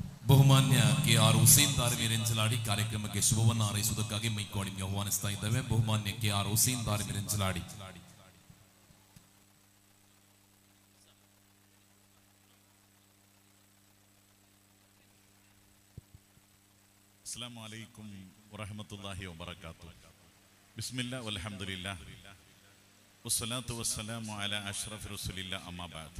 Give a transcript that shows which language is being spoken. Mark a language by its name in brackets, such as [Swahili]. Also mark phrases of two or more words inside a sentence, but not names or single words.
[Kannada] ಬಹುಮಾನ್ಯ KR ಹುಸೇನ್ ದಾರಿಮಿರೆಂಜಲಾಡಿ ಕಾರ್ಯಕ್ರಮಕ್ಕೆ ಶುಭವನ್ನ ಹಾರೈಸುವುದಕ್ಕಾಗಿ ಮೈಕ್ ಆಹ್ವಾನಿಸ್ತಾ ಇದ್ದೇವೆ. ಬಹುಮಾನ್ಯ KR ಹುಸೇನ್ ದಾರಿಮಿರೆಂಜಲಾಡಿ. [Arabic] السلام عليكم ورحمة الله وبركاته. بسم الله والحمد لله والصلاة والسلام على أشرف رسول الله أما بعد.